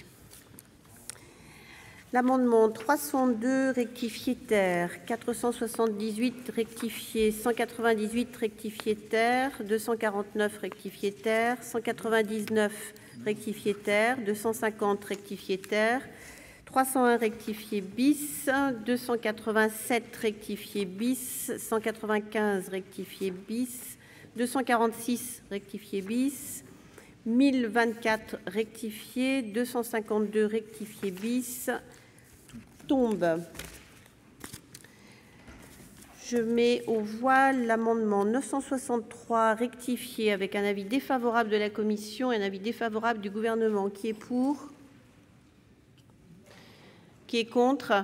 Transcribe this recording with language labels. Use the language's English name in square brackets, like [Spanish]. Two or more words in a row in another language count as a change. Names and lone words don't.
[French] L'amendement 302 rectifié terre, 478 rectifié, 198 rectifié terre, 249 rectifié terre, 199 rectifié terre, 250 rectifié terre, 301 rectifié bis, 287 rectifié bis, 195 rectifié bis, 246 rectifié bis, 1024 rectifié, 252 rectifié bis, tombe. Je mets aux voix l'amendement 963 rectifié avec un avis défavorable de la Commission et un avis défavorable du Gouvernement. Qui est pour? Qui est contre?